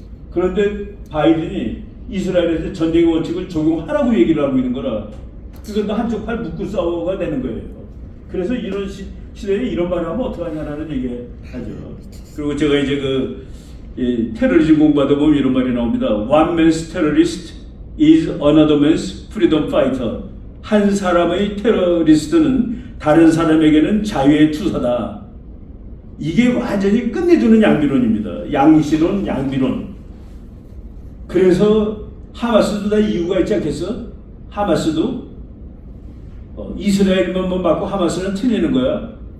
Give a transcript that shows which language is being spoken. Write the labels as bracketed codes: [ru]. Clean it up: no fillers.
[ko] 그런데 바이든이 이스라엘에서 전쟁의 원칙을 적용하라고 얘기를 하고 있는 거라 그건 한쪽 팔 묶고 싸워가 되는 거예요. 그래서 이런 시대에 이런 말을 하면 어떡하냐라는 얘기 하죠. 그리고 제가 이제 테러리즘 공부하다 보면 이런 말이 나옵니다. [en] One man's terrorist is another man's freedom fighter. [ko] 한 사람의 테러리스트는 다른 사람에게는 자유의 투사다. 이게 완전히 끝내주는 양비론입니다. 양시론, 양비론. 그래서 하마스도 다 이유가 있지 않겠어? 하마스도 이스라엘만 맞고 하마스는 틀리는 거야.